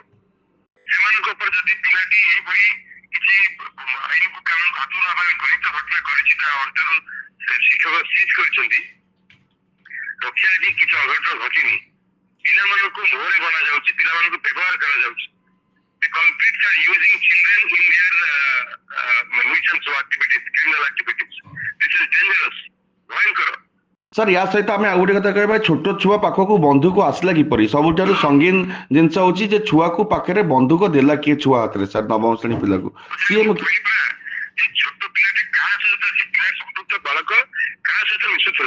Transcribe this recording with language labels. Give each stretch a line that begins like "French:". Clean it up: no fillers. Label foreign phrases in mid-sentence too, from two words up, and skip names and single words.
Odia: ସେମାନଙ୍କ ଉପରେ ଯଦି ପିଲାଟି ଏଇଭଳି କିଛି ଆଇନକୁ କାନୁନକୁ ହାତରୁ ନେବା ଗଣିତ ଘଟଣା କରିଛି ତା ଅଣ୍ଟାରୁ ଶିକ୍ଷକ ସିଜ୍ କରିଛନ୍ତି ରକ୍ଷା ଆଜି କିଛି ଅଘଟଣ ଘଟିନି ପିଲାମାନଙ୍କୁ ମୁହଁରେ ବନାଯାଉଛି ପିଲାମାନଙ୍କୁ ବ୍ୟବହାର କରାଯାଉଛି।
English: The culprits are using children in their nuisance activities, criminal activities. This is dangerous.
Odia: ଭୟଙ୍କର। ସାର୍ ୟା ସହିତ ଆମେ ଆଉ ଗୋଟେ କଥା କହିବା ଛୋଟ ଛୁଆ ପାଖକୁ ବନ୍ଧୁକ ଆସିଲା କିପରି ସବୁଠାରୁ ସଙ୍ଗୀନ ଜିନିଷ ହଉଛି ଯେ ଛୁଆକୁ ପାଖରେ ବନ୍ଧୁକ ଦେଲା କିଏ ଛୁଆ ହାତରେ ସାର୍ ନବମ ଶ୍ରେଣୀ ପିଲାକୁ ସିଏ ଛୋଟ ପିଲାଟି କାହା ସହିତ ସେ ପିଲା ସମ୍ପୃକ୍ତ ବାଳକ କାହା ସହିତ ମିଶୁଥିଲା